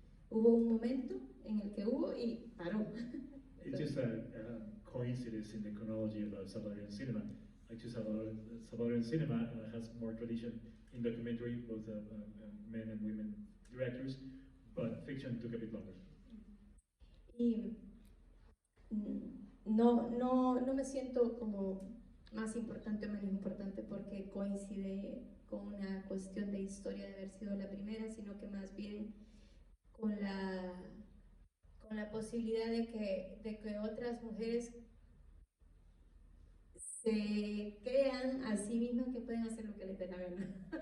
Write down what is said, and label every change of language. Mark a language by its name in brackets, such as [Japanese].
[Spanish] Hubo un momento en el que hubo y paró. [English] It's just a coincidence in the chronology of Salvadoran cinema. Actually, Salvadoran cinema has more tradition in documentary, both men and women directors, but fiction took a bit longer. [Spanish] Y no me siento como más importante o menos importante porque coincide con una cuestión de historia de haber sido la primera, sino que más bien con la posibilidad de que otras mujeres se crean a sí mismas que pueden hacer lo que les dé la gana.